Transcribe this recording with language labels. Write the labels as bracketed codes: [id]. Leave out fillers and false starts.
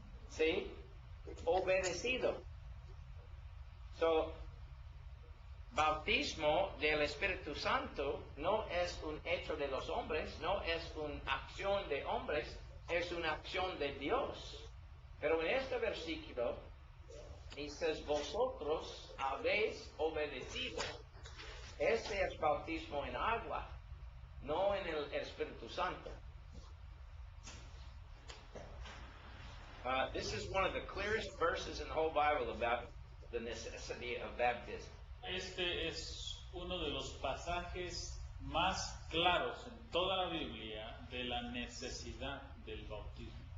[es] Sí, obedecido. So, bautismo del Espíritu Santo no es un hecho de los hombres, no es una acción de hombres, es una acción de Dios. Pero en este versículo dices, vosotros habéis obedecido. Este es bautismo en agua, no en el Espíritu Santo. [en] This is one of the clearest verses in the whole Bible about the necessity of baptism. [es] Este es uno de los pasajes más claros en toda la Biblia de la necesidad del bautismo.